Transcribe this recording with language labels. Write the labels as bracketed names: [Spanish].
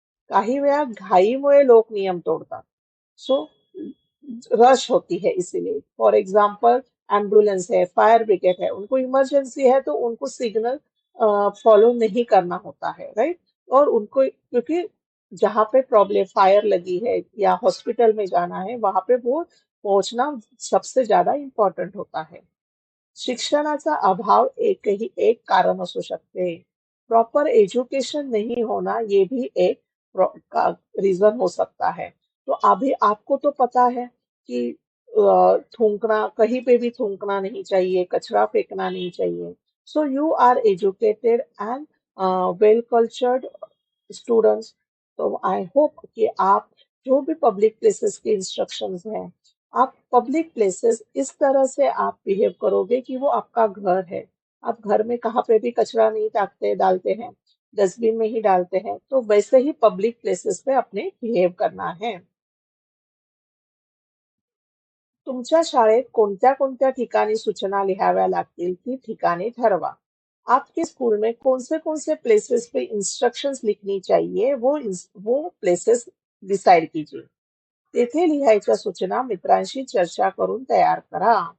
[Marathi] काही वेळा घाईमुळे लोक नियम तोडतात, [Hindi] सो रश होती है इसीलिए। [English] for example [Hindi] एम्बुलेंस है, फायर ब्रिगेड है, उनको इमरजेंसी है तो उनको सिग्नल फॉलो नहीं करना होता है, राइट। और उनको क्योंकि जहाँ पे प्रॉब्लम फायर लगी है या हॉस्पिटल में जाना है वहां पे वो पहुंचना सबसे ज्यादा इम्पोर्टेंट होता है। [Marathi] शिक्षणाचा अभाव एक कारण असू शकते। [Hindi] प्रॉपर एजुकेशन नहीं होना ये भी एक रीजन हो सकता है। तो अभी आपको तो पता है कि थूकना कहीं पे भी थूकना नहीं चाहिए, कचरा फेंकना नहीं चाहिए। [English] So you are educated and well cultured students. [Hindi] तो [English] I hope [Hindi] कि आप जो भी पब्लिक प्लेसेस के इंस्ट्रक्शंस हैं, आप पब्लिक प्लेसेस इस तरह से आप बिहेव करोगे कि वो आपका घर है। आप घर में कहाँ पे भी कचरा नहीं डालते हैं, डस्टबिन में ही डालते हैं, तो वैसे ही पब्लिक प्लेसेस पे अपने बिहेव करना है। [Marathi] तुमच्या शाळेत कोणत्या कोणत्या ठिकाणी सूचना लिहाव्या लागतील ती ठिकाणे ठरवा। [Hindi] आपके स्कूल में कौन से प्लेसेस पे इंस्ट्रक्शंस लिखनी चाहिए वो प्लेसेस डिसाइड कीजिए। [Marathi] तेथे लिहायच्या सूचना मित्रांशी चर्चा करून तयार करा।